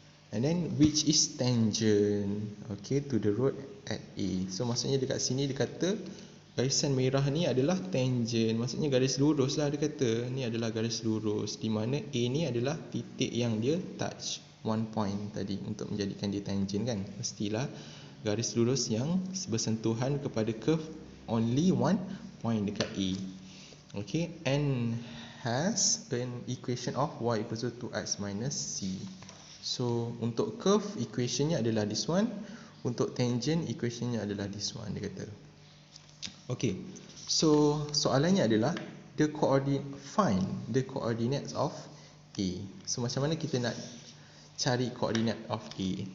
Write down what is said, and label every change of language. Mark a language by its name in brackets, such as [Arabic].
[English] And then which is tangent, okay, to the road at A. [Malay] So maksudnya dekat sini dia kata garisan merah ni adalah tangent. Maksudnya garis lurus lah dia kata. Ni adalah garis lurus, di mana A ni adalah titik yang dia [English] touch one point [Malay] tadi untuk menjadikan dia tangent kan. Mestilah garis lurus yang bersentuhan kepada curve [English] only one point [Malay] dekat A. [English] Okay, and has an equation of y equals to 2x minus c. [Malay] So untuk curve equationnya adalah [English] this one, [Malay] untuk tangent equationnya adalah this one, dia kata. [English] Okay, so [Malay] soalannya adalah [English] find the coordinates of A. [Malay] So macam mana kita nak cari [English] coordinate of A?